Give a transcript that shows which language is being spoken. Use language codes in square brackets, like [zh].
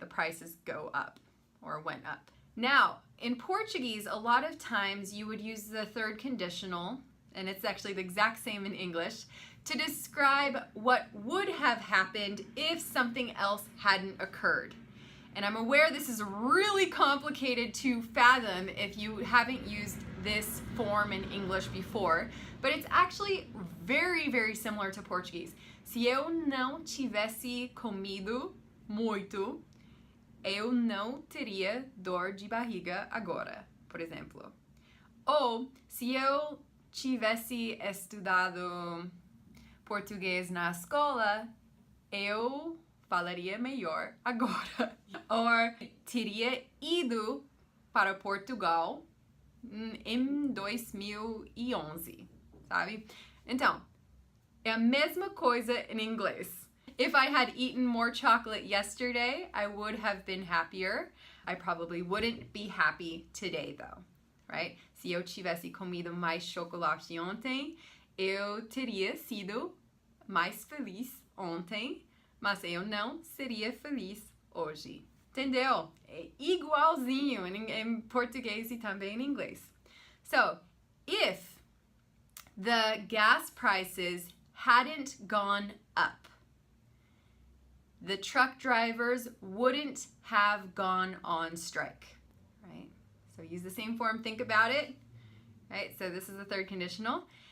[en] The prices go up or went up. Now, in Portuguese, a lot of times you would use the third conditional, and it's actually the exact same in English, to describe what would have happened if something else hadn't occurred. And I'm aware this is really complicated to fathom if you haven't used this form in English before, but it's actually very, very similar to Portuguese. [pt] Se eu não tivesse comido muito, eu não teria dor de barriga agora, por exemplo. Ou se eu tivesse estudado português na escola, eu falaria melhor agora. Or teria ido para Portugal em 2011, sabe? Então, é a mesma coisa in inglês. [en] If I had eaten more chocolate yesterday, I would have been happier. I probably wouldn't be happy today though, right? [pt] Se eu tivesse comido mais chocolate ontem, eu teria sido mais feliz ontem, mas eu não seria feliz hoje. Entendeu? É igualzinho em português e também em inglês. [en] So, if the gas prices hadn't gone up, the truck drivers wouldn't have gone on strike, right? So use the same form, think about it, right? So this is the third conditional.